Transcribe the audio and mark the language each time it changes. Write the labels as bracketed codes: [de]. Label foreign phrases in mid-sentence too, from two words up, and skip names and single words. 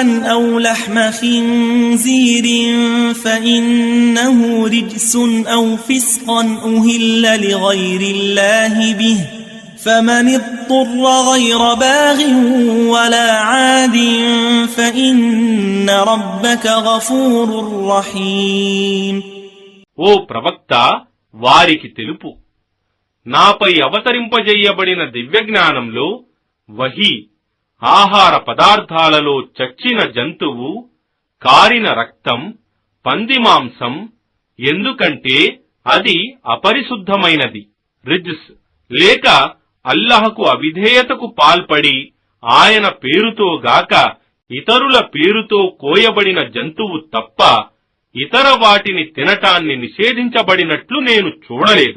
[ar] أو لحم خنزير فإنه رجس أو فسقا أهل لغير الله به فمن اضطر غير باغ ولا عاد فإن ربك غفور رحيم. [te] ఓ ప్రవక్త, వారికి తెలుపు, నాపై అవతరింపజేయబడిన దివ్యజ్ఞానంలో వహీ ఆహార పదార్థాలలో చచ్చిన జంతువు, కారిన రక్తం, పంది మాంసం, ఎందుకంటే అది అపరిశుద్ధమైనది, రిజ్స్, లేక అల్లాహకు అవిధేయతకు పాల్పడి ఆయన పేరుతో గాక ఇతరుల పేరుతో కోయబడిన జంతువు తప్ప ఇతర వాటిని తినటాన్ని నిషేధించబడినట్లు నేను చూడలేదు.